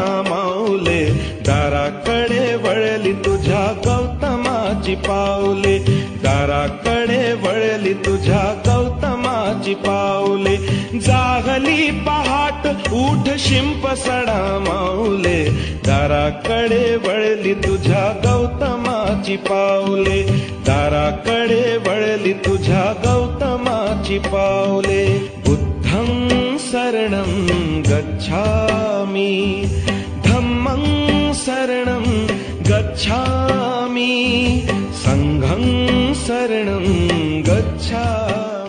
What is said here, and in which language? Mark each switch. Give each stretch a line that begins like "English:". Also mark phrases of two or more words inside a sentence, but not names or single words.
Marathi: माऊले, दाराकडे वळली तुझ्या गौतमाची पावले, दाराकडे वळली तुझ्या गौतमाची पावले, जागली पहाट उठ शिंप सडा माऊले, दाराकडे वळली तुझ्या गौतमाची पावले, दाराकडे वळली तुझ्या गौतमाची पावले.
Pali: बुद्धं शरणं गच्छामि, धम्मं शरणं गच्छामि, संघं शरणं गच्छामि.